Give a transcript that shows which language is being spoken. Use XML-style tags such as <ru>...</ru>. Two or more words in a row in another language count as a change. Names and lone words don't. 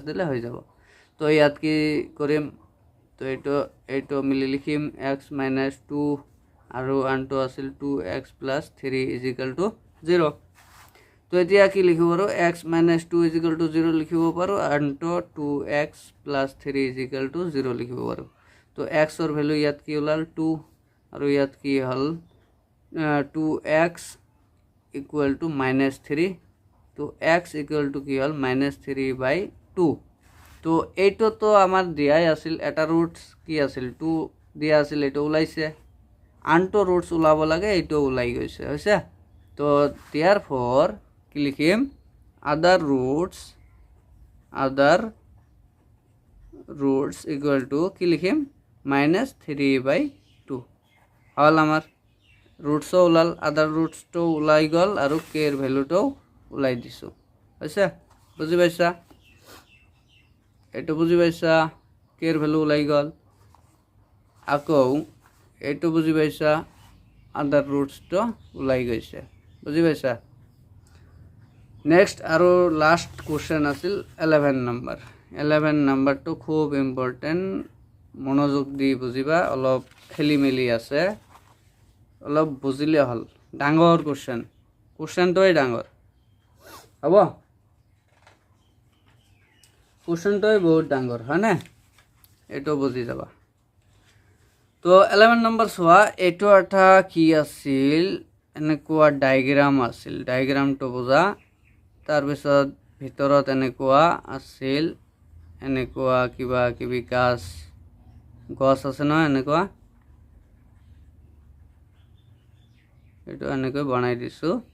<as>দিলে হৈ যাব তো ইয়াত কি কৰিম তো এইটো মিলি লিখিম x - 2 আৰু আনটো আছিল 2x + 3 = 0 তো এতিয়া কি লিখিব পাৰো x - 2 = 0 লিখিব পাৰো আনটো 2x + 3 = 0 লিখিব পাৰো তো x এর ভ্যালু ইয়াত কি ওলাল 2 আৰু ইয়াত কি হল 2x = -3 তো x = কি হল -3/2 তো এইটো তো আমার দিয়াই আছিল এটা রুটস কি আছিল 2 দিয়া আছিল এটা ওলাইছে আনটো রুটস ওলাব লাগে এইটো ওলাই গৈছে হইছে তো therefore কি লিখিম other</as> <en>roots equal to</en> <as>কি লিখিম -3/2 হল আমার রুটস ওলাল</as> <en>other roots</en> <as>তো ওলাই গল আৰু k এর ভ্যালুটো ওলাই দিছো হইছে বুজি পাইছা এটো বুজি পাইছা k এর ভ্যালু ওলাই গল আকৌ এটো বুজি পাইছা</as> <en>other roots</en> <as>তো ওলাই গৈছে বুজি পাইছা নেক্সট আৰু</as> <en>last question</en> <as>আছিল 11 নাম্বার তো খুব ইম্পর্টেন্ট মনোযোগ দি বুজিবা অলপ খেলি মেলি আছে অলপ বুজিলে হল ডাঙৰ কোশ্চেনটোই ডাঙৰ হ'ব কুৱেশ্যনটোৱে বহুত ডাঙৰ হয়নে এইটো বুজি যাবা তো 11 নম্বৰ চোৱা এইটো এটা কি আছিল এনেকুৱা ডায়াগ্ৰাম আছিল ডায়াগ্ৰামটো বুজা তাৰপিছত ভিতৰত এনেকুৱা আছিল এনেকুৱা কিবা কিবি গছ আছে নহয় এনেকুৱা এইটো এনেকৈ বনাই দিছোঁ</as>